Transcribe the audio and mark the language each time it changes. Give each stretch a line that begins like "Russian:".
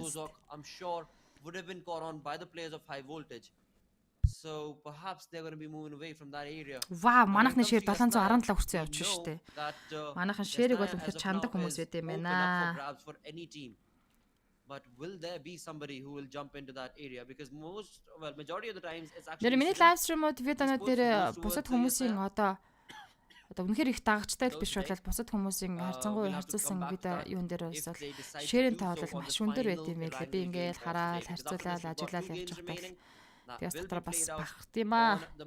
English: Rozok, I'm sure, would have been caught on by the players of High Voltage. So perhaps they're going to be moving away from that area.
Mongolian: Вау, манайхны шир 717 хүрсэн явж шүү дээ. Манайхан ширийг бол үнэхээр чандаг хүмүүс байт юм байна.
English: But will there be somebody who will jump into that area? Because majority of the times it's actually.
Mongolian: Нэр миний live stream-ууд видеонууд дээр бусад хүмүүсийн одоо одоо үнэхээр их дагагчтай л биш болол бусад хүмүүсийн харьцуулсан видео юун дээр бас ширийн тавлал маш өндөр байт юм байлаа. Би ингээл хараад харьцуулаад ажиллаад явж байхдаа тэгээс дотор бас багт юм аа.